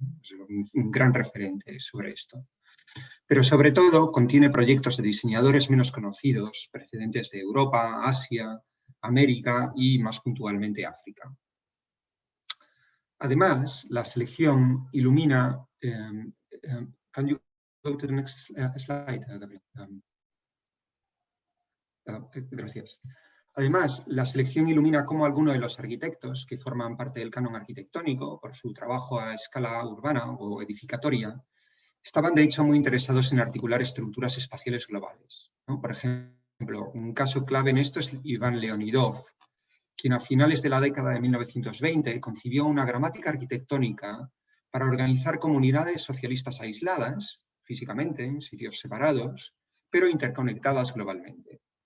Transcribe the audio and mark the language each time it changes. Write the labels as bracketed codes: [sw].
[es] Es un gran referente sobre esto. Pero sobre todo contiene proyectos de diseñadores menos conocidos, procedentes de Europa, Asia, América y más puntualmente África. Además, la selección ilumina... [en] can you go to the next slide, Gabriel? [es] Gracias. Además, la selección ilumina cómo algunos de los arquitectos que forman parte del canon arquitectónico por su trabajo a escala urbana o edificatoria estaban de hecho muy interesados en articular estructuras espaciales globales, ¿no? Por ejemplo, un caso clave en esto es Ivan Leonidov, quien a finales de la década de 1920 concibió una gramática arquitectónica para organizar comunidades socialistas aisladas, físicamente, en sitios separados, pero interconectadas globalmente.